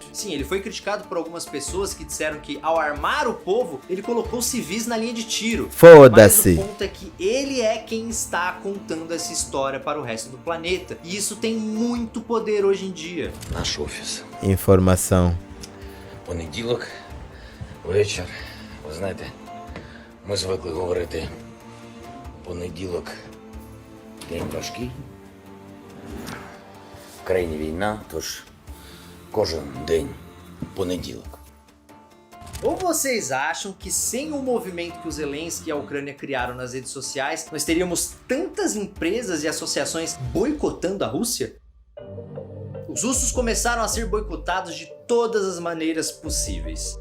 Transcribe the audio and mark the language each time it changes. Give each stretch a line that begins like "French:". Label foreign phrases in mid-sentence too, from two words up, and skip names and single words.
Portuguese: Sim, ele foi criticado por algumas pessoas que disseram que ao armar o povo, ele colocou civis na linha de tiro. Foda-se! Mas o ponto é que ele é quem está contando essa história para o resto do planeta. E isso tem muito poder hoje em dia. Informação.
Ukrainian: Понеділок, вечір. Ви знаєте, ми звикли говорити, понеділок день важкий, в країні війна, тож кожен день понеділок.
Portuguese: Ou vocês acham que sem o movimento que o Zelensky e a Ucrânia criaram nas redes sociais, nós teríamos tantas empresas e associações boicotando a Rússia? Os russos começaram a ser boicotados de todas as maneiras possíveis.